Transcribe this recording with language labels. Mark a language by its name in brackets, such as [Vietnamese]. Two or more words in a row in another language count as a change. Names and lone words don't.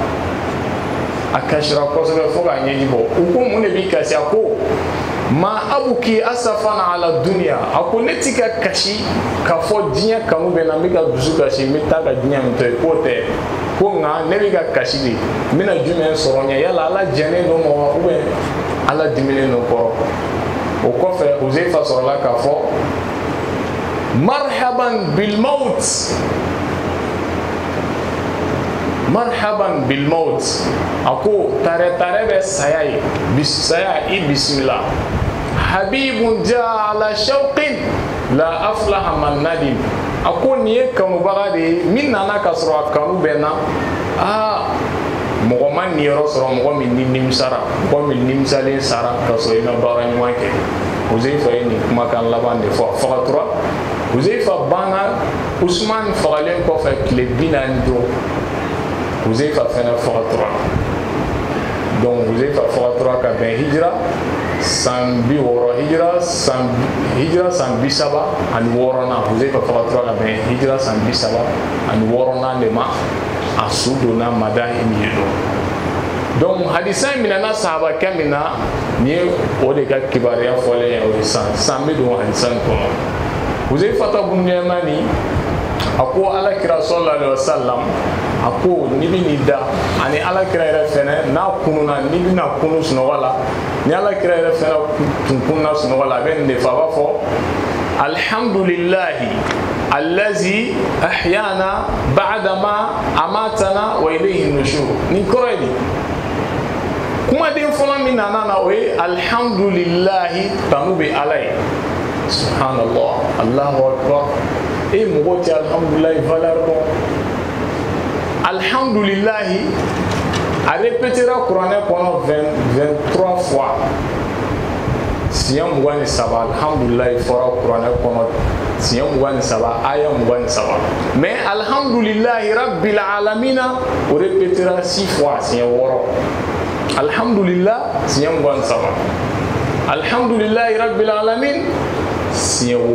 [Bambara] kosɛbɛ fo k'a ɲɛji bɔ u ko mun de b'i kasi a ko [Arabic] ما أبكي أسفا على الدنيا [Bambara] a ko ne ti ka kasi k'a fɔ diɲɛ kanu bɛ na n bɛ ka dusu kasi n bɛ taa ka diɲɛ min to yen k'o tɛ ko nka ne bɛ ka kasi de n bɛna jumɛn sɔrɔ ɲɛ yala Ala jɛnnen don ma wa ubiyɛn Ala diminen don kɔrɔ o kɔfɛ Huzaifa sɔrɔla k'a fɔ [Arabic] مرحبا بالموت [Bambara] a ko tare bɛ saya ye saya i bisimila [Arabic] حبيب جاء على شوق لا أفلح من ندم [Bambara] a ko nin ye kanubaga de ye min nana ka sɔrɔ a kanu bɛ na mɔgɔ ma niyɔrɔ sɔrɔ mɔgɔ min ni nimisara mɔgɔ min nimisalen sara ka sɔrɔ i ma baara ɲuman kɛ Huzaifa ye nin kumakan laban de fɔ a fagatura Huzaifa banna Usman fagalen kɔfɛ tile 40 Huzaifa fɛnɛ fagatura donc Huzaifa fagatura ka bɛn hijira san 60 hijira san 36nan Huzaifa fagatura ka bɛn hijira san 36nan de ma a su donna Madayin ye donc hadisa in minɛna sahabakɛ min na ni ye o de ka kibaruya fɔlen ye o ye san bɛ don hadisa in kɔnɔ Huzaifa ibn Yamani a ko Alakira [Arabic] صلى الله عليه وسلم [Bambara] a ko ni bɛ nin da ani Alakira yɛrɛ fɛnɛ n'a kununa ni bɛna kunu sunɔgɔ la ni Alakira yɛrɛ fɛnɛ tun kununa sunɔgɔ la a bɛ nin de fɔ a b'a fɔ [Arabic] الحمد لله الذي أحيانا بعد ما أماتنا وإليه النشور [Bambara] nin kɔrɔ ye nin kumaden fɔlɔ min nana na o ye alhamdulillahi tanu bɛ Ala ye [Arabic] سبحان الله الله أكبر [Bambara] mɔgɔ tɛ alhamdulillahi valeur dɔn alhamdulillahi a répétera kuranɛ kɔnɔ 23 fois siɲɛ 23 alhamdulillahi fɔra kuranɛ kɔnɔ siɲɛ 23 aya 23 mais [Arabic] الحمد لله رب العالمين [Bambara] o répétera 6 fois siɲɛ 6 alhamdulillah siɲɛ 23 [Arabic] الحمد لله رب العالمين [Bambara] siɲɛ